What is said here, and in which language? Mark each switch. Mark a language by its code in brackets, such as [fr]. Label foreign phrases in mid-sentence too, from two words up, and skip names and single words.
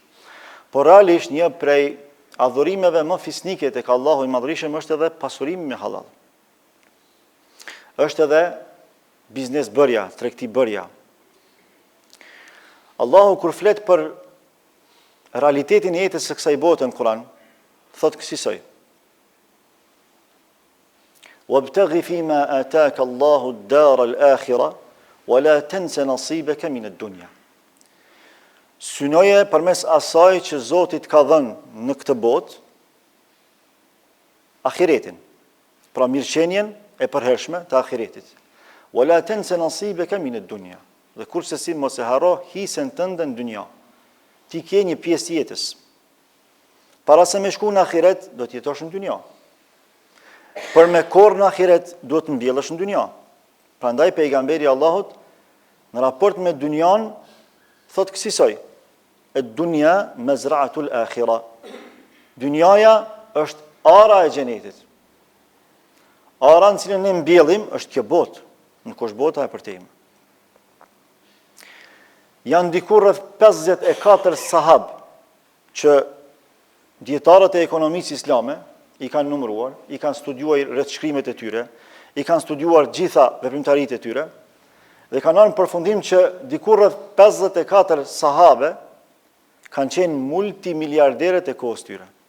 [sq] Por realisht një prej adhurimeve më fisnike tek Allahu i Madhërisëm është edhe pasurimi me halal. Është edhe biznes bërja, tregti bërja. Allahu kur flet për realitetin e jetës së kësaj bote në Kur'an, thot kësaj: [ar] "وابتغ فيما آتاك الله الدار الآخرة ولا تنس نصيبك من الدنيا." [sq] Synoje përmes asaj që Zoti të ka dhënë në këtë botë, ahiretin, pra mirëqenien e përhershme të ahiretit. [ar] ولا تنس نصيبك من الدنيا. [sq] Dhe kurse si mos e harro hisën tënde në dynja. Ti ke një pjesë jetës. Para se me shku në ahiret, do të jetosh në dynja. Për me korr në ahiret, do të mbjellësh në dynja. Prandaj pejgamberi Allahut në raport me dynjan thot kësaj: [ar] "الدنيا مزرعة الآخرة." [sq] Dynjaja është ara e xhenetit. Ara në cilën ne mbjellim është kjo botë. Nuk është bota e përtejme. Janë diku rreth 54 sahab që dietarët e ekonomisë islame i kanë numëruar, i kanë studiuar rrethshkrimet e tyre, i kanë studiuar gjitha veprimtaritë e tyre, dhe kanë marrë në përfundim që diku rreth 54 sahabe kanë qenë multimiliarderët e kohës tyre.